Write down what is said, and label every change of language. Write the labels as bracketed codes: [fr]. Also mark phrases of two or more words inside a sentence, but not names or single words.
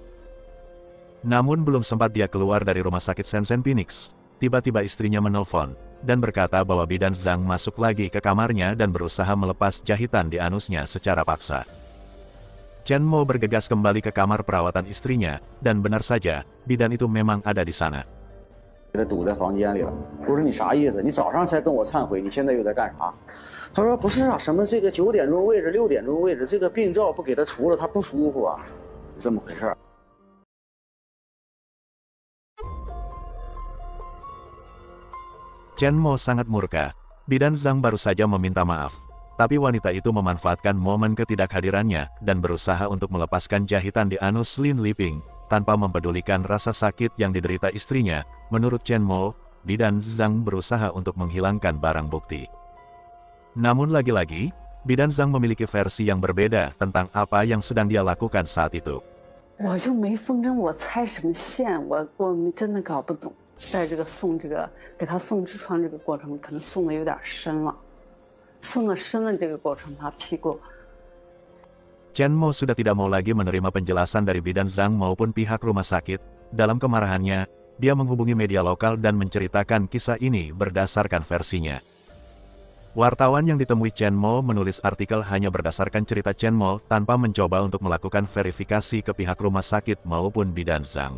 [id] Namun belum sempat dia keluar dari rumah sakit Shenzhen Phoenix, tiba-tiba istrinya menelpon, dan berkata bahwa Bidan Zhang masuk lagi ke kamarnya dan berusaha melepas jahitan di anusnya secara paksa. Chen Mo bergegas kembali ke kamar perawatan istrinya, dan benar saja, bidan itu memang ada di sana. [zh] 给他堵在房间里了。我说你啥意思？你早上才跟我忏悔，你现在又在干啥？他说不是啊，什么这个9点钟位置、6点钟位置，这个病灶不给他除了，他不舒服啊，是这么回事儿。 [id] Chen Mo sangat murka. Bidan Zhang baru saja meminta maaf, tapi wanita itu memanfaatkan momen ketidakhadirannya dan berusaha untuk melepaskan jahitan di anus Lin Liping, tanpa mempedulikan rasa sakit yang diderita istrinya. Menurut Chen Mo, Bidan Zhang berusaha untuk menghilangkan barang bukti. Namun lagi-lagi, Bidan Zhang memiliki versi yang berbeda tentang apa yang sedang dia lakukan saat itu. [zh] 我就没风筝，我猜什么线，我真的搞不懂。在这个送这个给他送痔疮这个过程，可能送的有点深了，送的深了这个过程，他屁股。 [id] Chen Mo sudah tidak mau lagi menerima penjelasan dari Bidan Zhang maupun pihak rumah sakit. Dalam kemarahannya, dia menghubungi media lokal dan menceritakan kisah ini berdasarkan versinya. Wartawan yang ditemui Chen Mo menulis artikel hanya berdasarkan cerita Chen Mo tanpa mencoba untuk melakukan verifikasi ke pihak rumah sakit maupun Bidan Zhang.